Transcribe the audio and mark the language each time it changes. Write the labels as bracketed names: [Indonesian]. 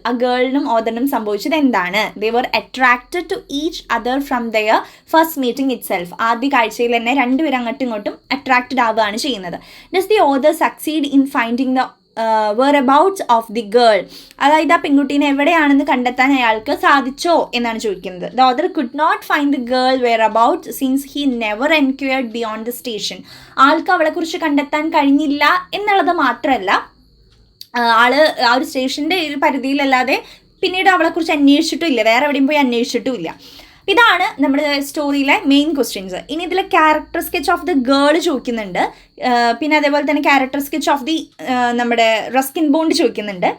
[Malayalam] ആ ഗേളിനും ഓതറിനും സംഭവിച്ചത് എന്താണ്? [English] They were attracted to each other from there first meeting it self. [Malayalam] ആദ്യ കാഴ്ചയിൽ തന്നെ രണ്ടുപേരും അങ്ങോട്ടും ഇങ്ങോട്ടും അട്രാക്റ്റഡ് ആവുകയാണ് ചെയ്യുന്നത്. [English] Does the author succeed in finding the whereabouts of the girl? [Malayalam] അതായത് ആ പെൺകുട്ടീനെ എവിടെയാണെന്ന് കണ്ടെത്താൻ അയാൾക്ക് സാധിച്ചോ എന്നാണ് ചോദിക്കുന്നത്. [English] The author could not find the girl whereabouts since he never enquired beyond the station. [Malayalam] ആൾക്ക് അവളെക്കുറിച്ച് കണ്ടെത്താൻ കഴിഞ്ഞില്ല എന്നുള്ളത് മാത്രമല്ല, ആള് ആ ഒരു സ്റ്റേഷൻ്റെ ഒരു പരിധിയിലല്ലാതെ പിന്നീട് അവളെക്കുറിച്ച് അന്വേഷിച്ചിട്ടും ഇല്ല, വേറെ എവിടെയും പോയി അന്വേഷിച്ചിട്ടും ഇല്ല. ഇതാണ് നമ്മുടെ സ്റ്റോറിയിലെ മെയിൻ ക്വസ്റ്റ്യൻസ്. ഇനി ഇതിലെ character sketch of the girl ചോദിക്കുന്നുണ്ട്, പിന്നെ അതേപോലെ തന്നെ ക്യാരക്ടർ സ്കെച്ച് ഓഫ് ദി നമ്മുടെ റസ്കിൻ ബോണ്ട് ചോദിക്കുന്നുണ്ട്.